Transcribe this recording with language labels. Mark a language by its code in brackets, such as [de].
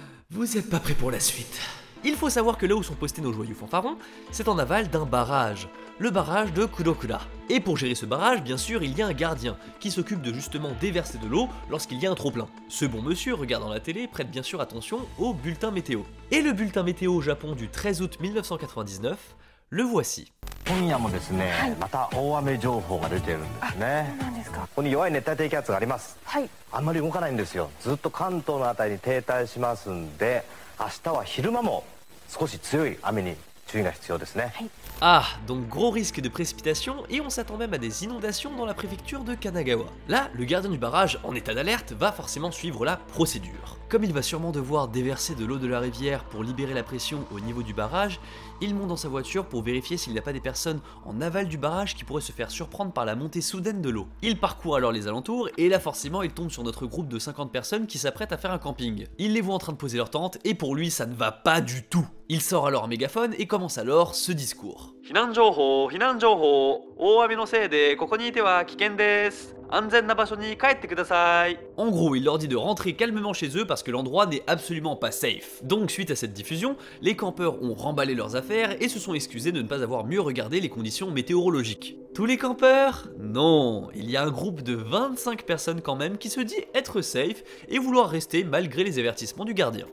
[fr] Vous êtes pas prêts pour la suite. Il faut savoir que là où sont postés nos joyeux fanfarons, c'est en aval d'un barrage, le barrage de Kurokura. Et pour gérer ce barrage, bien sûr, il y a un gardien qui s'occupe de justement déverser de l'eau lorsqu'il y a un trop-plein. Ce bon monsieur, regardant la télé, prête bien sûr attention au bulletin météo. Et le bulletin météo au Japon du 13 août 1999, le voici. [ja] 今夜もですね、また大雨情報が出てるんですね。そうなんですか。ここに弱い熱帯低気圧があります。はい。あんまり動かないんですよ。ずっと関東のあたりに停滞しますんで、明日は昼間も少し強い雨に注意が必要ですね。はい。 [fr] Ah, donc gros risque de précipitation et on s'attend même à des inondations dans la préfecture de Kanagawa. Là, le gardien du barrage, en état d'alerte, va forcément suivre la procédure. Comme il va sûrement devoir déverser de l'eau de la rivière pour libérer la pression au niveau du barrage, il monte dans sa voiture pour vérifier s'il n'y a pas des personnes en aval du barrage qui pourraient se faire surprendre par la montée soudaine de l'eau. Il parcourt alors les alentours et là forcément il tombe sur notre groupe de 50 personnes qui s'apprêtent à faire un camping. Il les voit en train de poser leur tente et pour lui ça ne va pas du tout. Il sort alors un mégaphone et commence alors ce discours. [ja] 避難情報、避難情報、大雨のせいでここにいては危険です。安全な場所に帰ってください。 [fr] En gros, il leur dit de rentrer calmement chez eux parce que l'endroit n'est absolument pas safe. Donc, suite à cette diffusion, les campeurs ont remballé leurs affaires et se sont excusés de ne pas avoir mieux regardé les conditions météorologiques. Tous les campeurs? Non, il y a un groupe de 25 personnes quand même qui se dit être safe et vouloir rester malgré les avertissements du gardien.